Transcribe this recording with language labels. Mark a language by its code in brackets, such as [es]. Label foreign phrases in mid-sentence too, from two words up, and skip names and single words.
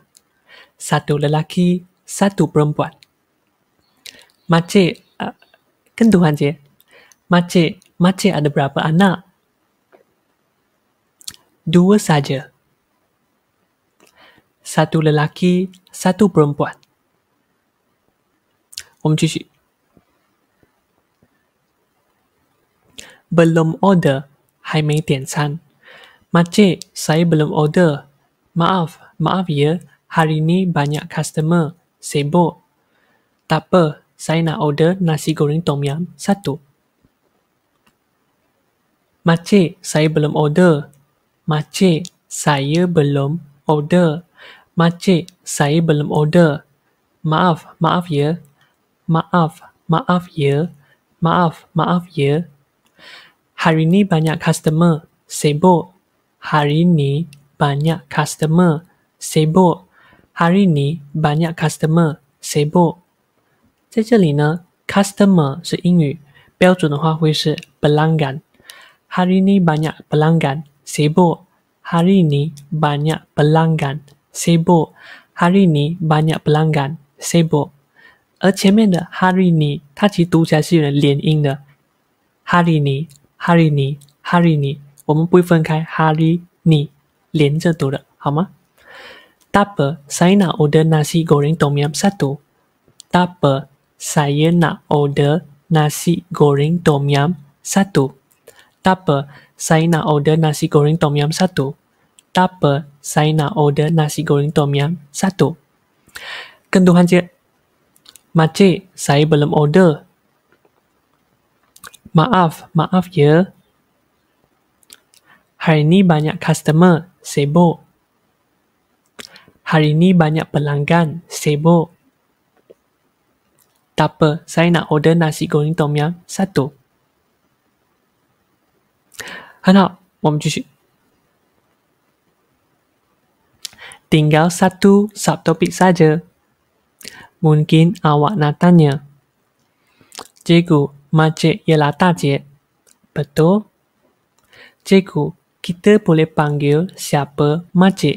[ms] 1 lelaki, 1 perempuan. Makcik, Tuhan je. Makcik ada berapa anak? 2 saja. 1 lelaki, 1 perempuan. [zh] 我们继续。 [ms] Belum order, [zh] 还没点餐。 [ms] Makcik, saya belum order. Maaf ya, hari ni banyak customer. Sibuk. Tak apa, saya nak order nasi goreng tom yum 1. Makcik, saya belum order. Makcik, saya belum order. Makcik, saya belum order. Maaf ya. Maaf ya. Hari ni banyak customer. Sibuk. Hari ni banyak customer. Sibuk. Hari ni banyak customer. Sibuk. [zh] 在这里呢 customer 是英语，标准的话会是 pelanggan. [ms] Hari ni banyak pelanggan. Sibuk. Hari ni banyak pelanggan. Sibuk. Hari ni banyak pelanggan. Sibuk. [zh] 而前面的 [ms] hari ni [zh] 它其实读起来是有点连音的 [ms] hari ni [zh] 我们不会分开 [ms] hari ni [zh] 连着读的好吗？ [ms] Tak apa, saya nak order nasi goreng tom yum 1. Tak apa, saya nak order nasi goreng tom yum 1. Tak apa, saya nak order nasi goreng tom yum 1. Tak apa, saya nak order nasi goreng tom yum 1. [zh] 更多环节 [ms] Makcik, saya belum order. Maaf ya. Hari ni banyak customer. Sibuk. Hari ni banyak pelanggan. Sibuk. Tak apa, saya nak order nasi goreng tom yum 1. [zh] 很好，我们继续。 [ms] Tinggal 1 subtopik saja. Mungkin awak nak tanya, Cikgu, makcik ialah 大姐. Betul? Cikgu, kita boleh panggil siapa makcik?